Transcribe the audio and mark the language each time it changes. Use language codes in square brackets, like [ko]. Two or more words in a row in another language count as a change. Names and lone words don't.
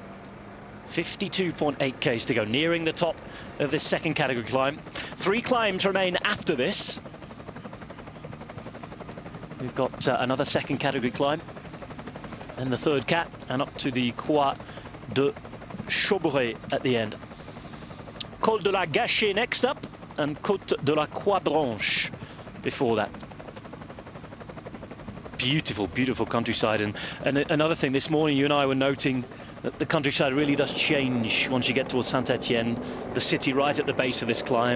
[en] 52.8 k's to go, nearing the top of this 2nd category climb. 3 climbs remain after this. We've got another 2nd category climb, and the 3rd cat, and up to the Croix de Chaubrey at the end. Col de la Gâchée next up, and Côte de la Croix Blanche before that. Beautiful, beautiful countryside. And another thing, this morning you and I were noting that the countryside really does change once you get towards Saint-Etienne, the city right at the base of this climb.